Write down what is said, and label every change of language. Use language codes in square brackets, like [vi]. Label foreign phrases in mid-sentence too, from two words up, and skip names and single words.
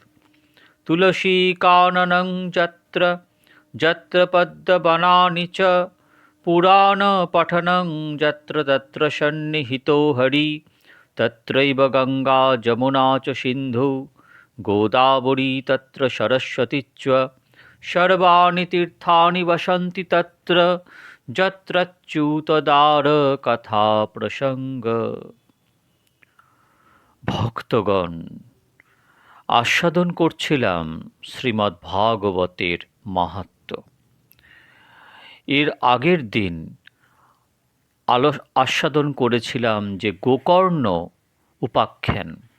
[sa] तुलसीकाननं यत्र यत्र पद्मवनानि च पुराणपठनं यत्र तत्र सन्निहितो हरि तत्रैव गङ्गा जमुना च सिन्धु गोदावरी तत्र सरस्वती च सर्वाणि तीर्थानि वसन्ति तत्र যত্রচ্যুতদারকথা প্রসঙ্গ। [bn] ভক্তগণ, আস্বাদন করছিলাম শ্রীমদ্ ভাগবতের মাহাত্ম্য। এর আগের দিন আস্বাদন করেছিলাম যে গোকর্ণ উপাখ্যান।